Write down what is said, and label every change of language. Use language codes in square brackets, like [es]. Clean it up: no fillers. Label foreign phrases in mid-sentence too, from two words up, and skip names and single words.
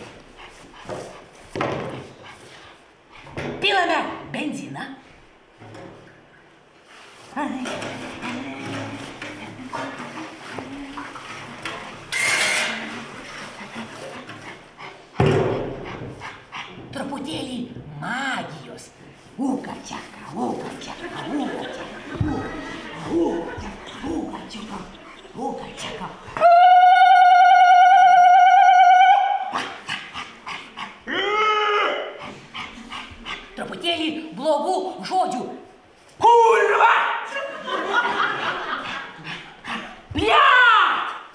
[lt] Pilame benziną. Truputėlį magijos. Ūka čeka, ūka čeka, ūka čeka, ūka čeka, ūka čeka, ūka čeka. Truputėlį blogų žodžių. [ru] Kurva! Bliat!